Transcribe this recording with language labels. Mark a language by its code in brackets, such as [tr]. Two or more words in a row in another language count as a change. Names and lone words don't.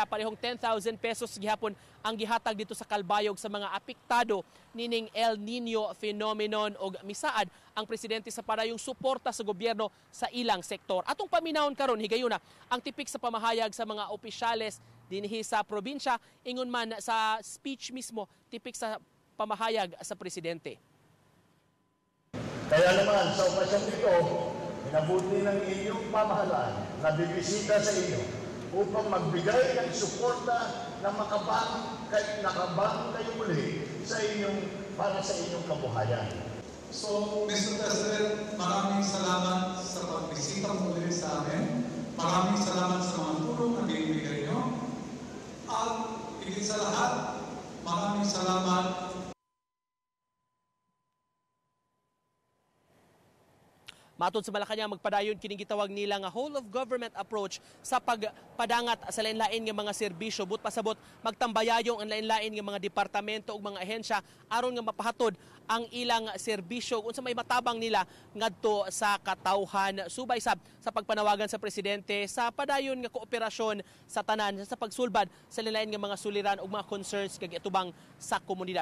[ceb] Parehong 10,000 pesos gihapon ang gihatag dito sa Calbayog sa mga apektado nining El Nino phenomenon ug misaad ang presidente sa parayong suporta sa gobyerno sa ilang sektor. Atong paminawon karon higayuna ang tipik sa pamahayag sa mga opisyales dinhi sa probinsya, ingon man sa speech mismo tipik sa pamahayag sa presidente. [tl] Kaya naman sa okasyong ito, minabuti ng inyong pamahalaan na bibisita sa inyo upang magbigay ng suporta na nakabang kayo muli para sa inyong kabuhayan. So, Mr. President, maraming salamat sa pagbisita muli sa amin. Maraming salamat sa mga tulong na binibigay nyo. At higit sa lahat, maraming salamat. [ceb] Matod sa Malacañang, magpadayon kining gitawag nila nga [en] whole of government approach [ceb] sa pagpadangat sa lain-lain nga mga serbisyo. But pasabot magtambayayong ang lain-lain nga mga departamento ug mga ahensya aron nga mapahatod ang ilang serbisyo unsa may matabang nila ngadto sa katawhan. Subay sab sa pagpanawagan sa presidente sa padayon nga kooperasyon sa tanan sa pagsulbad sa lain-lain nga mga suliran ug mga concerns kag itubang sa komunidad.